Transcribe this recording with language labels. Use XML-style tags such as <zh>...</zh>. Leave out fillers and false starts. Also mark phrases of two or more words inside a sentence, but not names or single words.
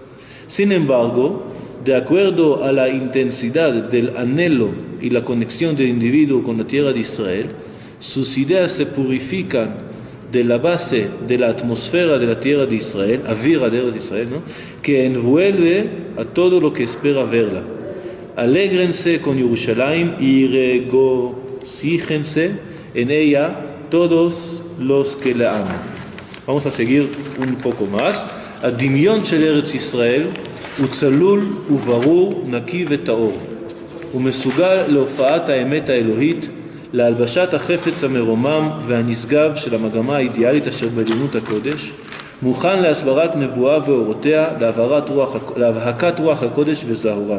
<es>Sin embargo, de acuerdo a la intensidad del anhelo y la conexión del individuo con la tierra de Israel, sus ideas se purifican de la base de la atmósfera de la tierra de Israel,</es> <he>אוירא דישראל,</he> <es>¿no? Que envuelve a todo lo que espera verla. Alégrense con Yerushalayim y regocíjense en ella todos los que la aman. Vamos a seguir un poco más.</es> <he>הדמיון של ארץ ישראל הוא צלול וברור, נקי וטהור. הוא מסוגל להופעת האמת האלוהית, להלבשת החפץ המרומם והנשגב של המגמה האידיאלית אשר בעליונות הקודש, מוכן להסברת נבואה ואורותיה, להבהקת רוח הקודש וזהורה.</he>